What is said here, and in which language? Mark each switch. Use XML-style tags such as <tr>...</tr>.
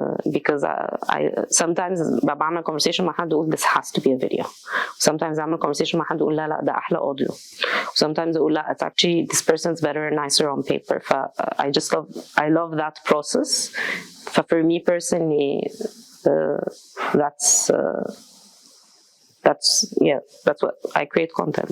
<en>Because I sometimes بعمل conversation</en> <ar>مع حد أقول</ar> <en>this has to be a video.</en> <ar>Sometimes أعمل conversation مع حد أقول لا ده أحلى audio.</ar> <en>Sometimes</en> <ar>أقول لا</ar> <en>it's actually this person's better and nicer on paper. I love that process. For me personally, that's what I create content.</en>